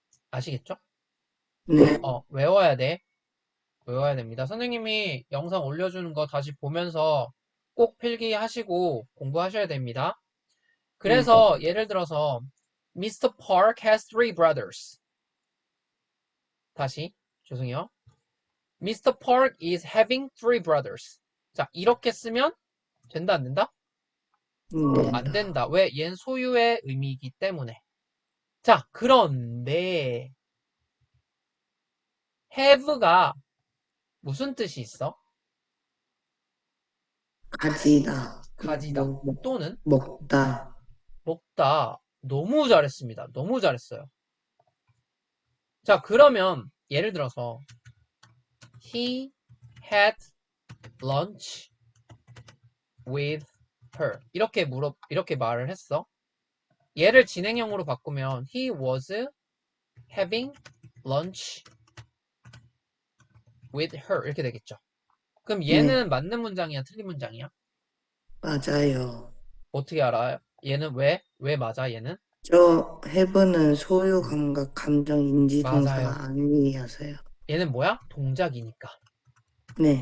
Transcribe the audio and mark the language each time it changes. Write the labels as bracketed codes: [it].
[ko] 아시겠죠? 네. 외워야 돼. 외워야 됩니다. 선생님이 영상 올려주는 거 다시 보면서 꼭 필기하시고 공부하셔야 됩니다. 네. 그래서 예를 들어서 Mr. [en] Park has three brothers. [ko] 다시 죄송해요. Mr. [en] Park is having three brothers. [ko] 자, 이렇게 쓰면 된다, 안 된다? 안 된다. 된다. 왜? 얘는 소유의 의미이기 때문에. 자, 그런데 have가 무슨 뜻이 있어? 가지다. 가지다. 또는 먹다. 먹다. 너무 잘했습니다. 너무 잘했어요. 자, 그러면 예를 들어서 [en] He had lunch with her. [ko] 이렇게 말을 했어. 얘를 진행형으로 바꾸면 [en] He was having lunch with her. [ko] 이렇게 되겠죠. 그럼 네. 얘는 맞는 문장이야, 틀린 문장이야? 맞아요. 어떻게 알아요? 얘는 왜 맞아, 얘는? 저 have는 소유 감각 감정 인지 맞아요. 동사가 아니어서요. 얘는 뭐야? 동작이니까. 네.